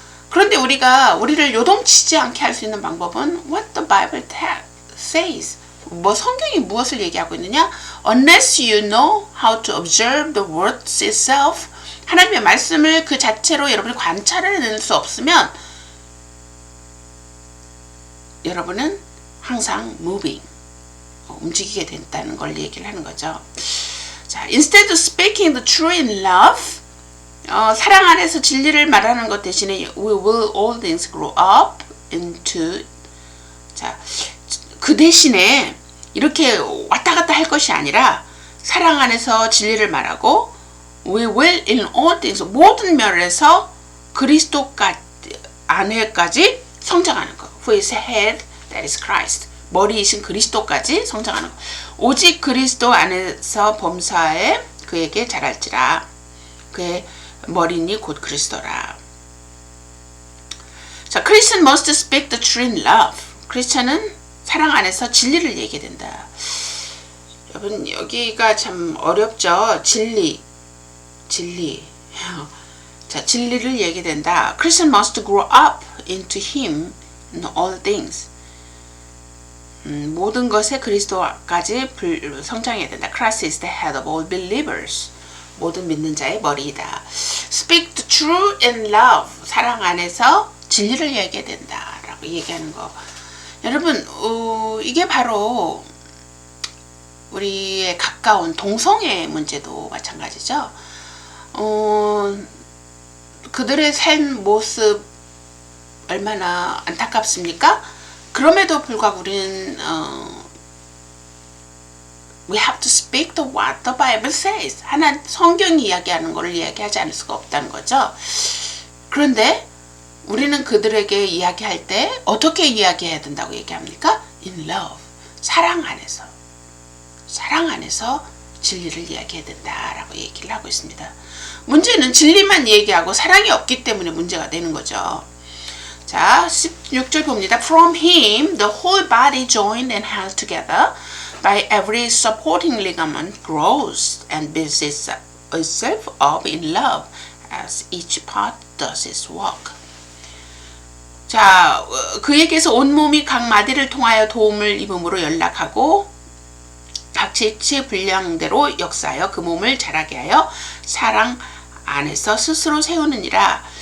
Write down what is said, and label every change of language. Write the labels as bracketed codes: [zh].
[ko] 그런데 우리를 요동치지 않게 할 수 있는 방법은 [en] what the Bible says. [ko] 뭐 성경이 무엇을 얘기하고 있느냐? [en] Unless you know how to observe the words itself. [ko] 하나님의 말씀을 그 자체로 여러분이 관찰해낼 수 없으면 여러분은 항상 moving, 움직이게 된다는 걸 얘기를 하는 거죠. 자, [en] instead of speaking the truth in love, [ko] 사랑 안에서 진리를 말하는 것 대신에 [en] we will all things grow up into, [ko] 자, 그 대신에 이렇게 왔다 갔다 할 것이 아니라 사랑 안에서 진리를 말하고 [en] we will in all things, [ko] 모든 면에서 그리스도 안에까지 성장하는 것. [en] Who is head, that is Christ. [ko] 머리이신 그리스도까지 성장하는 것. 오직 그리스도 안에서 범사에 그에게 자랄지라. 그의 머리니 곧 그리스도라. [en] 자, Christian must speak the truth in love. [ko] 크리스찬은 사랑 안에서 진리를 얘기해야 된다. 여러분, 여기가 참 어렵죠. 진리. 자, 진리를 얘기해야 된다. [en] Christian must grow up into him in all things. [ko] 모든 것에 그리스도까지 성장해야 된다. [en] Christ is the head of all believers. [ko] 모든 믿는 자의 머리이다. [en] Speak the truth in love. [ko] 사랑 안에서 진리를 얘기해야 된다라고 얘기하는 거. 여러분, 이게 바로 우리의 가까운 동성애 문제도 마찬가지죠. 그들의 삶 모습 얼마나 안타깝습니까? 그럼에도 불구하고 우리는 [en] we have to speak the what the Bible says. [ko] 하나 성경이 이야기하는 것을 이야기하지 않을 수가 없다는 거죠. 그런데 우리는 그들에게 이야기할 때 어떻게 이야기해야 된다고 얘기합니까? [en] In love. [ko] 사랑 안에서. 사랑 안에서 진리를 이야기해야 된다라고 얘기를 하고 있습니다. 문제는 진리만 얘기하고 사랑이 없기 때문에 문제가 되는 거죠. 자, 16절 봅니다. [en] From him the whole body joined and held together by every supporting ligament grows and builds itself up in love as each part does its work. [ko] 자, 그에게서 온몸이 각 마디를 통하여 도움을 입음으로 연락하고 각 지체 분량대로 역사하여 그 몸을 자라게 하여 사랑 안에서 스스로 세우느니라.